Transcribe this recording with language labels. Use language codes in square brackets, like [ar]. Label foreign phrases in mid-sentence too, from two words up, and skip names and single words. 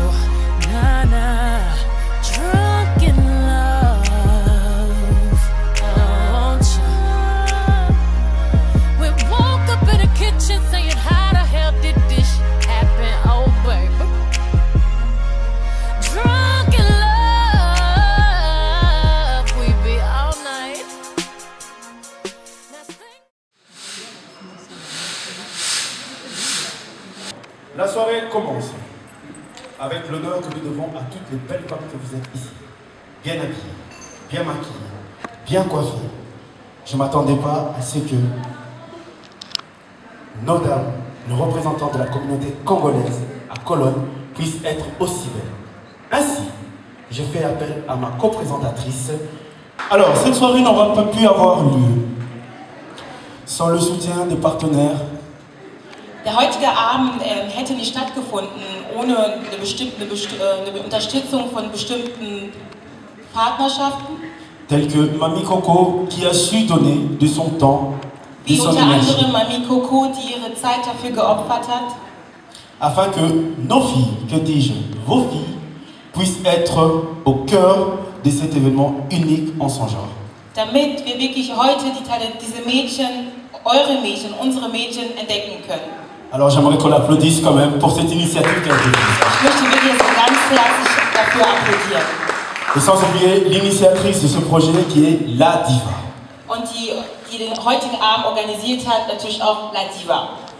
[en] Nah, nah. Drunk in love, I want you. We woke up in the kitchen saying, how the hell did this happen? Oh, baby. Drunk in love, we be all night. [fr] La soirée commence avec l'honneur que nous devons à toutes les belles femmes que vous êtes ici. Bien habillées, bien maquillées, bien coiffées. Je ne m'attendais pas à ce que nos dames, nos représentants de la communauté congolaise à Cologne puissent être aussi belles. Ainsi, je fais appel à ma co-présentatrice. Alors, cette soirée n'aurait pas pu avoir lieu sans le soutien des partenaires. [de] Der heutige Abend hätte nicht stattgefunden ohne eine Unterstützung von bestimmten Partnerschaften. [fr] Tels que Mami Coco qui a su donner de son temps, de [de] Wie [fr] son [de] unter [fr] énergie, [de] anderem Mami Coco, die ihre Zeit dafür geopfert hat. [fr] afin que nos filles, que dis-je, vos filles, puissent être au cœur de cet événement unique en son genre. [de] Damit wir wirklich heute diese Mädchen, eure Mädchen, unsere Mädchen entdecken können. [fr] Alors j'aimerais qu'on applaudisse quand même pour cette initiative qui a été prise. [de] Ich möchte wirklich so ganz herzlich dafür applaudieren. [fr] Et sans oublier l'initiatrice de ce projet qui est La Diva. [de] Und die den heutigen Abend organisiert hat, natürlich auch La Diva.